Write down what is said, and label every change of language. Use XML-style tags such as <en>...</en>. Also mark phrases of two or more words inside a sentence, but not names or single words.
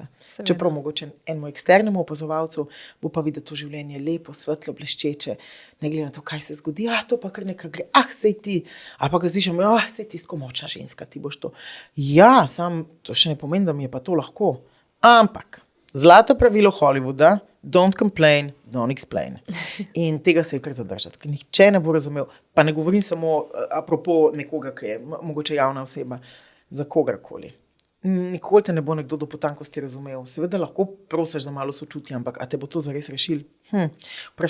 <sl>Čeprav mogoče enemu eksternemu opazovalcu bo pa videti to življenje lepo, svetlo, bleščeče, ne glede na to, kaj se zgodi, to pa kar nekaj gre, sej ti, ali pa ga zdišem, sej ti tako močna ženska, ti boš to. Ja, sam, to še ne pomeni, da mi je pa to lahko. Ampak, zlato pravilo Hollywooda,</sl> <en>don't complain, don't explain.</en> <sl>In tega se je kar zadržati, ker nihče ne bo razumel, pa ne govorim samo apropo nekoga, ki je mogoče javna oseba, za kogarkoli. Nikoli te ne bo nekdo do potankosti razumel. Seveda lahko prosiš za malo sočutja, ampak a te bo to zares rešil? Vprašanje.</sl>